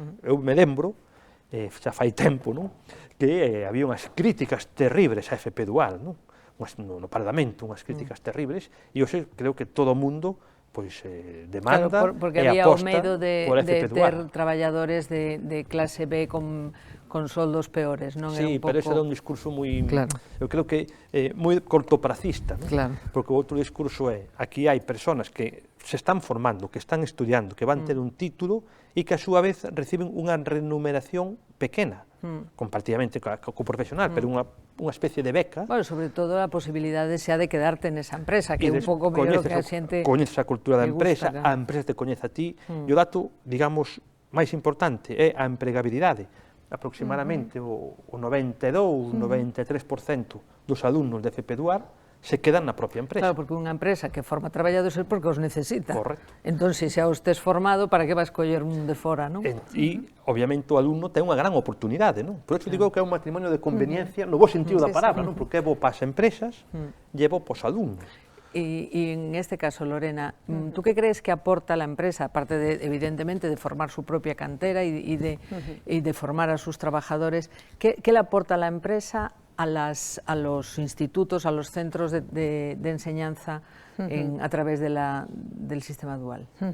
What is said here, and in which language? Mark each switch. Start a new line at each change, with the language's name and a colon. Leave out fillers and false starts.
Galician: Eu me lembro, xa fai tempo, non? Que había unhas críticas terribles a FP dual, non? No Parlamento, unhas críticas terribles, e hoxe creo que todo o mundo demanda porque e había aposta o medo de ter traballadores de clase B con soldos peores, non? Sí, pero ese era un discurso moi, eu creo que moi cortopracista, non? Porque o outro discurso é, aquí hai persoas que se están formando, que están estudiando, que van ter un título e que a súa vez reciben unha remuneración pequena, comparativamente co profesional, pero unha especie de beca. Bueno, sobre todo a posibilidade xa de quedarte nesa empresa, que é un pouco mellor que a xente... Coñeces a cultura da empresa, a empresa te coñece a ti, e o dato, digamos, máis importante é a empregabilidade. Aproximadamente o 92-93% dos alumnos de FP dual se quedan na propia empresa. Claro, porque unha empresa que forma traballadores é porque os necesita. Correcto. Entón, se xa os tes formado, para que vas coller un de fora, non? E, obviamente, o alumno ten unha gran oportunidade, non? Por iso digo que é un matrimonio de conveniencia, no bo sentido da palabra, non? Porque é bo para as empresas e é bo para os alumnos.
Spanish: Y en este caso, Lorena, ¿tú qué crees que aporta la empresa, aparte de, evidentemente, de formar su propia cantera y de formar a sus trabajadores, qué le aporta la empresa a los institutos, a los centros de enseñanza a través del sistema dual?